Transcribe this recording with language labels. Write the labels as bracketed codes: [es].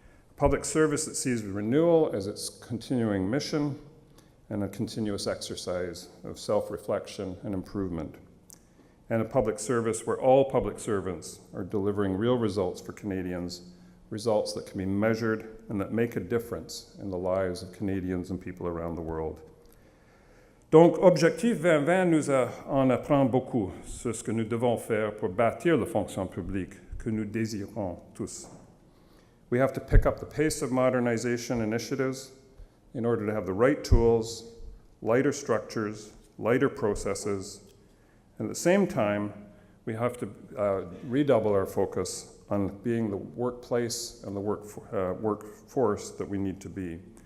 [en] A public service that sees renewal as its continuing mission and a continuous exercise of self-reflection and improvement. And a public service where all public servants are delivering real results for Canadians, results that can be measured and that make a difference in the lives of Canadians and people around the world. [fr] Donc, Objectif 2020 nous en apprend beaucoup sur ce que nous devons faire pour bâtir la fonction publique que nous désirons tous. [en] We have to pick up the pace of modernization initiatives in order to have the right tools, lighter structures, lighter processes, and at the same time, we have to redouble our focus on being the workplace and the workforce that we need to be.